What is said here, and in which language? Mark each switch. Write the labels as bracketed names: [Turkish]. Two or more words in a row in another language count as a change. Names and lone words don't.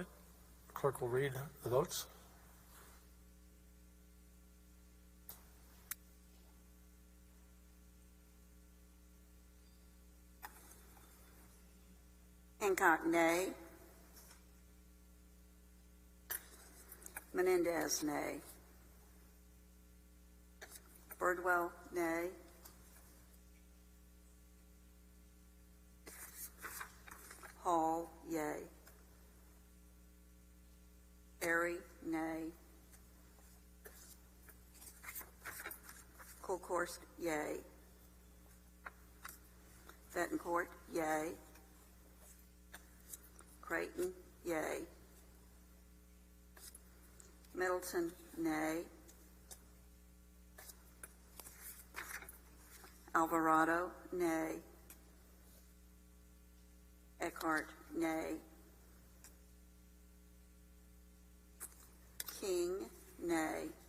[English] Clerk will read the votes. Hancock, nay. Menendez, nay. Birdwell, nay. Hall, yea. Airy, nay. Colcourse, yea. Betancourt, yea. Creighton, yay. Middleton, nay. Alvarado, nay. Eckhart, nay. King, nay.